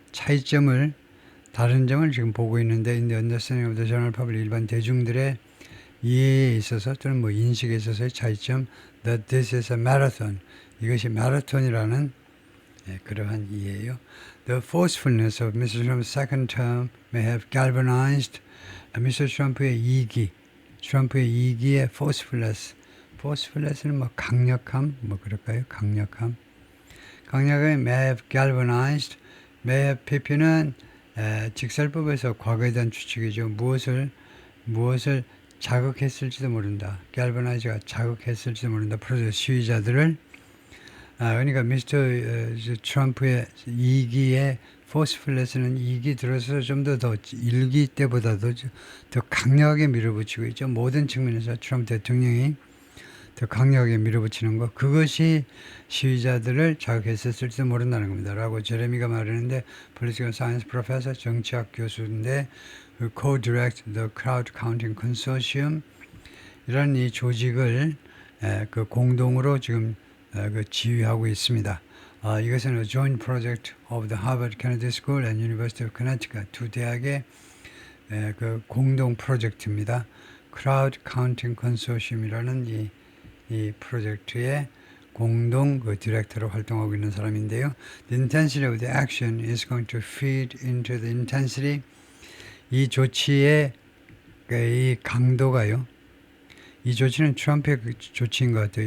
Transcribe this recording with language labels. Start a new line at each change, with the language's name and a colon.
Korean: 차이점을 다른 점을 지금 보고 있는데
English: in the understanding of the general public
Korean: 일반 대중들의 이해에 있어서 또는 뭐 인식에 있어서의 차이점
English: that this is a marathon
Korean: 이것이 마라톤이라는 그러한 이해예요.
English: The forcefulness of Mr. Trump's second term may have galvanized Mr.
Korean: 트럼프의 2기 트럼프의 2기의 forcefulness는 뭐 강력함 뭐 그럴까요? 강력함
English: may have galvanized
Korean: may have PP는 직설법에서 과거에 대한 추측이죠. 무엇을 자극했을지도 모른다. galvanize가 자극했을지도 모른다. 프로젝트 시위자들을 그러니까 미스터 트럼프의 2기의 forcefulness는 2기 들어서 좀 더 1기 때보다도 더 강력하게 밀어붙이고 있죠. 모든 측면에서 트럼프 대통령이 더 강력하게 밀어붙이는 것 그것이 시위자들을 자극했을지도 모른다는 겁니다. 라고 제레미가 말하는데 political science professor 정치학 교수인데
English: co-direct the crowd counting consortium
Korean: 이런 이 조직을 그 공동으로 지금 그 지휘하고 있습니다. 이것은
English: a joint project of the Harvard Kennedy School and University of Connecticut
Korean: 두 대학의 그 공동 프로젝트입니다. crowd counting consortium이라는 이 프로젝트의 공동 그 디렉터로 활동하고 있는 사람인데요.
English: The intensity of the action is going to feed into the intensity.
Korean: 이 조치의 이 강도가요. 이 조치는 트럼프의 조치인 것 같아요.